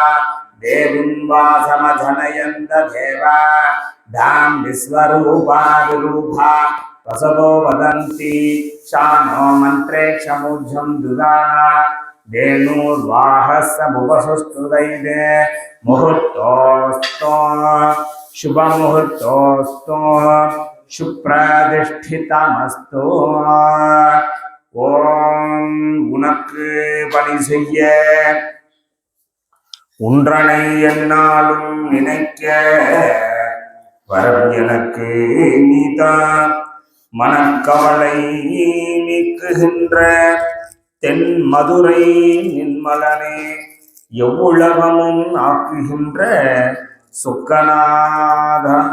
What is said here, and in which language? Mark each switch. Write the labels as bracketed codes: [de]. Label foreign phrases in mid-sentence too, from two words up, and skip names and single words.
[sa] देवीं वासमजनयन्त देवा धाम विश्वरूपा विरूपा वसवो वदन्ति शानो मन्त्रे क्षमुज्झं दुदाना धेनुर्वाहस्समुपसुस्तुदैवे मुहूर्तोऽस्तो शुभमुहूर्तोऽस्तो सुप्रतिष्ठितमस्तु. [ta] ஓம் உனக்கு பணி செய்ய உன்றனை என்னாலும் நினைக்க வரம் எனக்கு நீதான். மனக்கவலை நீக்குகின்ற தென் மதுரை நின்மலனே எவ்வுலகமும் ஆக்குகின்ற சுக்கநாதா.